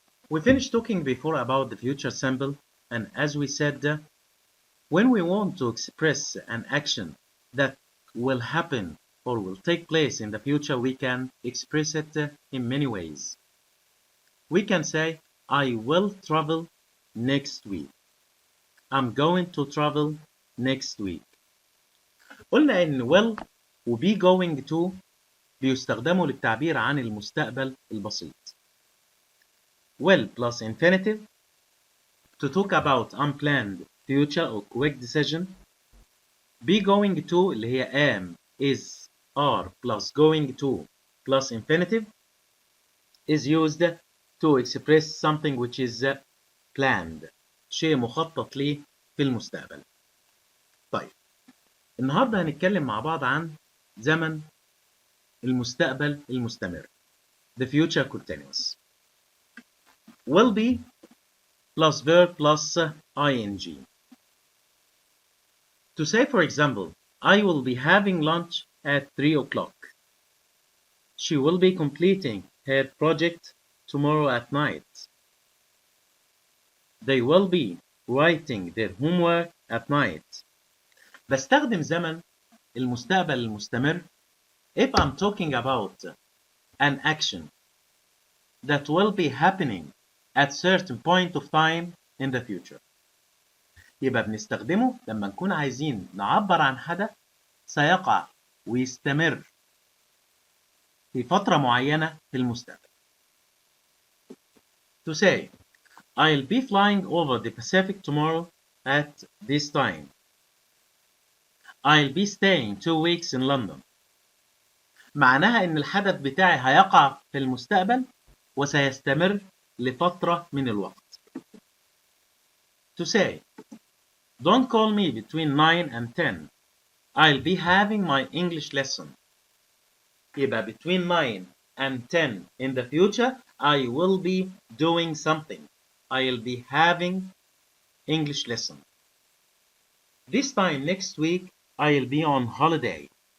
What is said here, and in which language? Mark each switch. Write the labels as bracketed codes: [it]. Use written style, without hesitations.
[en] We finished talking before about the future simple, and as we said, when we want to express an action that will happen or will take place in the future, we can express it in many ways. We can say, I will travel next week. I'm going to travel next week. [ar] قلنا إن will و [en] be going to [ar] بيستخدموا للتعبير عن المستقبل البسيط. [en] Will plus infinitive to talk about unplanned future or quick decision. Be going to [ar] اللي هي [en] am, is, are plus going to plus infinitive is used to express something which is planned. [ar] شيء مخطط ليه في المستقبل. طيب النهارده هنتكلم مع بعض عن زمن المستقبل المستمر. [en] The future continuous. Will be plus verb plus ing. To say, for example, I will be having lunch at 3 o'clock. She will be completing her project tomorrow at night. They will be writing their homework at night. [ar] بستخدم زمن المستقبل المستمر [en] if I'm talking about an action that will be happening at certain point of time in the future. [ar] يبقى بنستخدمه لما نكون عايزين نعبر عن حدث سيقع ويستمر في فترة معينة في المستقبل. [en] To say, I'll be flying over the Pacific tomorrow at this time. I'll be staying 2 weeks in London. [ar] معناها إن الحدث بتاعي هيقع في المستقبل وسيستمر لفترة من الوقت. [en] To say, don't call me between 9 and 10. I'll be having my English lesson. يبقى between 9 and 10 in the future, I will be doing something. I'll be having English lesson. This time next week, I'll be on holiday.